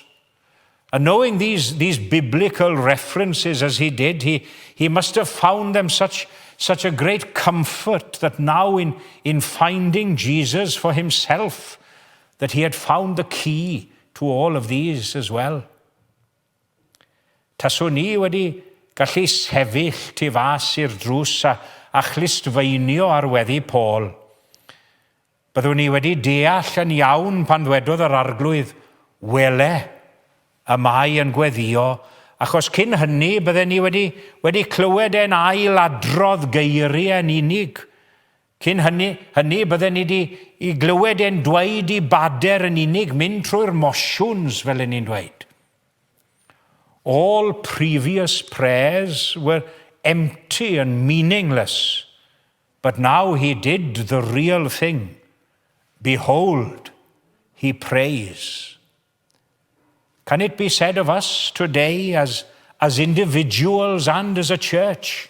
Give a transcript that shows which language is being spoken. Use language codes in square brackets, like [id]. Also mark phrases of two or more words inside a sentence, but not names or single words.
[en] And knowing these biblical references as he did, he must have found them such a great comfort that now in finding Jesus for himself, that he had found the key to all of these as well. [cy] Taswn ni wedi gallu sefyll tu fas i'r drws a chlystfeinio ar weddi Paul. Byddwn ni wedi deall yn iawn pan ddwedodd yr arglwydd, "Wele, y mae yn gweddio," achos cyn hynny bydden ni wedi clywed e'n ailadrodd geiriau yn unig. Cyn hynny bydden ni wedi glywed e'n dweud i bader yn unig, mynd trwy'r mosiwns fel yn ni'n dweud. [en] All previous prayers were empty and meaningless, but now he did the real thing. Behold, he prays. Can it be said of us today as individuals and as a church?